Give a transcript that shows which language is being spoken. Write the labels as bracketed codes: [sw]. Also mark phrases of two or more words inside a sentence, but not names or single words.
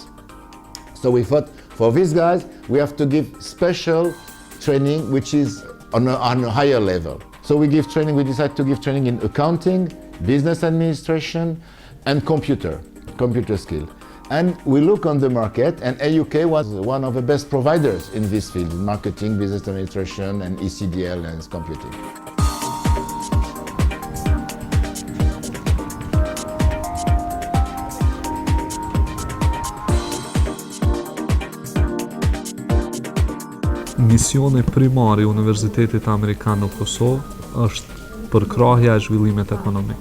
[en] So we thought, for these guys, we have to give special training, which is on a higher level. So we decided to give training in accounting, business administration, and computer skill. And we look on the market, and AUK was one of the best providers in this field, marketing, business administration, and ECDL and computing. [sq] Misioni primari I Universitetit Amerikan në Kosovë është përkrahja e zhvillimit ekonomik.